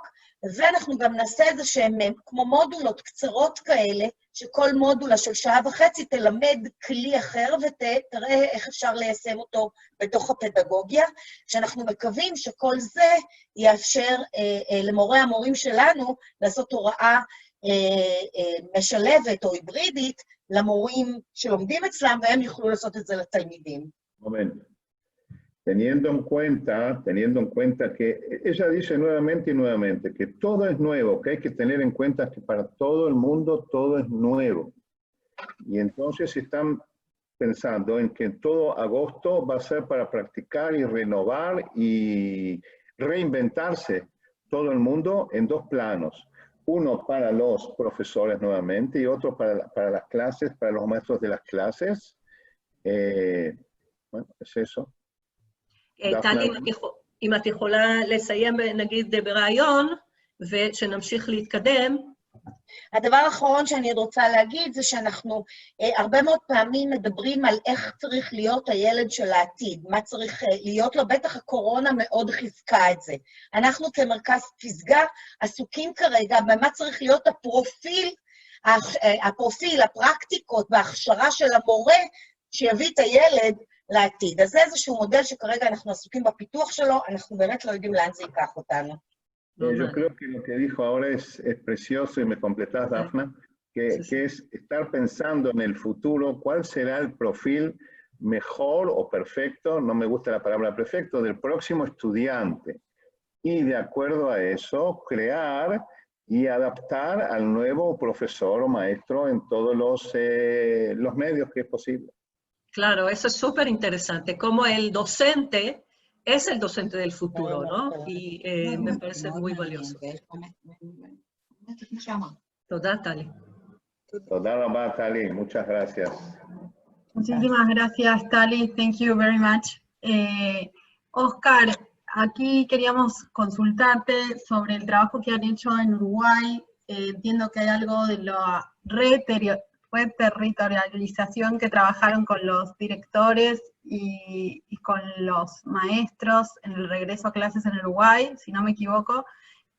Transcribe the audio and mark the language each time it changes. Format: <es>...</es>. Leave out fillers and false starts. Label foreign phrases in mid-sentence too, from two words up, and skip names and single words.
<he>ואנחנו גם נעשה איזה שהם כמו מודולות קצרות כאלה, שכל מודולה של שעה וחצי תלמד כלי אחר ותראה איך אפשר ליישם אותו בתוך הפדגוגיה, שאנחנו מקווים שכל זה יאפשר למורי המורים שלנו לעשות הוראה משלבת או היברידית למורים שלומדים אצלם, והם יוכלו לעשות את זה לתלמידים.</he> <es>Momento. Teniendo en cuenta que ella dice nuevamente y nuevamente que todo es nuevo, que hay que tener en cuenta que para todo el mundo todo es nuevo. Y entonces están pensando en que todo agosto va a ser para practicar y renovar y reinventarse todo el mundo en dos planos. Uno para los profesores nuevamente y otro para las clases, para los maestros de las clases. Bueno, es eso.</es> <he>טלי, אם את יכולה לסיים נגיד ברעיון, ושנמשיך להתקדם. הדבר האחרון שאני רוצה להגיד זה שאנחנו הרבה מאוד פעמים מדברים על איך צריך להיות הילד של העתיד, מה צריך להיות לו, בטח הקורונה מאוד חיזקה את זה. אנחנו כמרכז פסגה עסוקים כרגע במה צריך להיות הפרופיל, הפרקטיקות וההכשרה של המורה שיביא את הילד לעתיד. אז זה איזשהו מודל שכרגע אנחנו עסוקים בפיתוח שלו, אנחנו באמת לא יודעים לאן זה ייקח אותנו.</he> <es>Yo creo que lo que dijo ahora es precioso y me completás, Dafna, que es estar pensando en el futuro cuál será el perfil mejor o perfecto, no me gusta la palabra perfecto, del próximo estudiante. Y de acuerdo a eso, crear y adaptar al nuevo profesor o maestro en todos los medios que es posible. Claro, eso es súper interesante, como el docente es el docente del futuro, ¿no? Y me parece muy valioso. Toda, Tali. Toda, Tali, muchas gracias. Muchísimas gracias,</es> <en>Tali. Thank you very much.</en> <es>Oscar, aquí queríamos consultarte sobre el trabajo que han hecho en Uruguay. Entiendo que hay algo de la reterritorialización que trabajaron con los directores y con los maestros en el regreso a clases en Uruguay, si no me equivoco.</es>